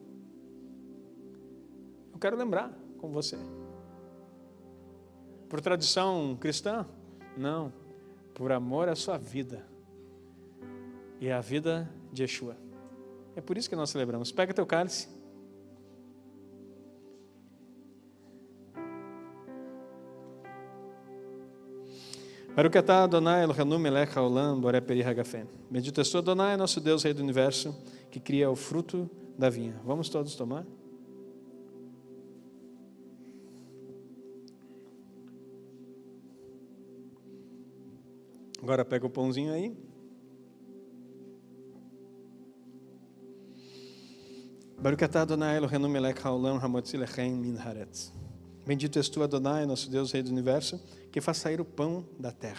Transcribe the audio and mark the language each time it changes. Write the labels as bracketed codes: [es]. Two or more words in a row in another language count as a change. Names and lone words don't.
[pt] Eu quero lembrar com você. Por tradição cristã? Não, por amor à sua vida e à vida de Yeshua. É por isso que nós celebramos. Pega teu cálice. [he] ברוך אתה אדוני אלוהינו מלך העולם בורא פרי הגפן. [pt] Bendito és tu, Adonai, nosso Deus, Rei do Universo, que cria o fruto da vinha. Vamos todos tomar? Agora pega o pãozinho aí. [he] ברוך אתה אדוני אלוהינו מלך העולם המוציא לחם מן הארץ. [pt] Bendito és tu, Adonai, nosso Deus, Rei do Universo, que faz sair o pão da terra.